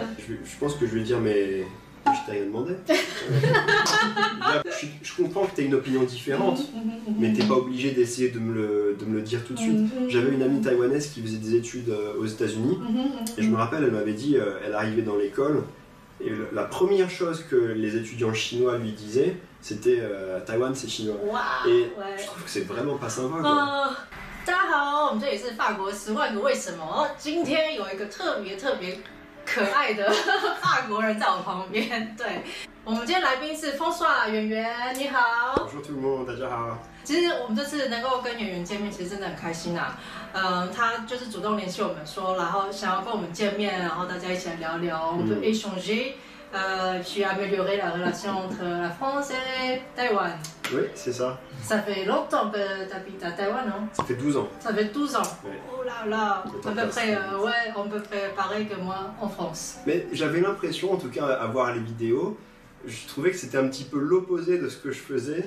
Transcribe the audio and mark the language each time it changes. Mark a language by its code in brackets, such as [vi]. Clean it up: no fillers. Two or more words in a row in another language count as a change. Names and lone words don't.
[fr] Je pense que je vais dire mais je t'ai rien demandé. Je comprends que tu as une opinion différente, mais t'es pas obligé d'essayer de me le dire tout de suite. J'avais une amie taïwanaise qui faisait des études aux États-Unis et je me rappelle, elle m'avait dit, elle arrivait dans l'école et la première chose que les étudiants chinois lui disaient, c'était Taïwan c'est chinois. Wow, et je trouve que c'est vraiment pas sympa. [zh] 大家好，我们这里是法国10万个为什么。今天有一个特别可爱的法国人在我旁边。对，我们今天来宾是风刷圆圆，你好。 [fr] Bonjour tout le monde， [zh] 大家好。其实我们这次能够跟圆圆见面，其实真的很开心啊。他就是主动联系我们说，然后想要跟我们见面，然后大家一起来聊聊，我们就 échanger。 [fr] puis améliorer la relation entre la France et Taïwan. Oui, c'est ça. Ça fait longtemps que tu habites à Taïwan, non? Ça fait 12 ans. Ça fait 12 ans. Ouais. Oh là là, à peu près, ouais, on peut faire pareil que moi en France. Mais j'avais l'impression, en tout cas, à voir les vidéos, je trouvais que c'était un petit peu l'opposé de ce que je faisais.